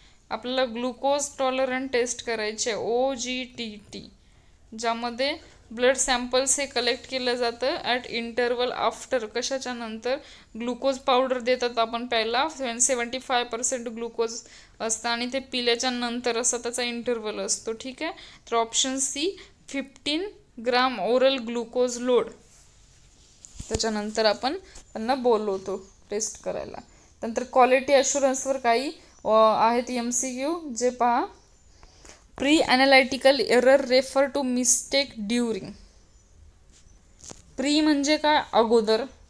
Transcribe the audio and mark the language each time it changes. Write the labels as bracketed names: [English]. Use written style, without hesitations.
[Marathi] आपल्याला glucose tolerant taste करायचे, OGTT, ज्यामध्ये ब्लड सॅम्पल्स हे कलेक्ट केलं जातं [English] At interval after. [Marathi] कशाच्या नंतर? ग्लुकोज पावडर देतात आपण प्यायला, 75% ग्लुकोज असतं आणि ते पिल्याच्या नंतर असा त्याचा इंटरवल असतो, ठीक आहे. [English] तर option C 15 gram oral glucose load. [Marathi] त्याच्यानंतर आपण त्यांना बोलवतो टेस्ट करायला. नंतर क्वालिटी अश्युरन्सवर काही आहेत MCQ, जे पहा. [English] Pre analytical error refer to mistake during. [Marathi] Pre म्हणजे काय? अगोदर.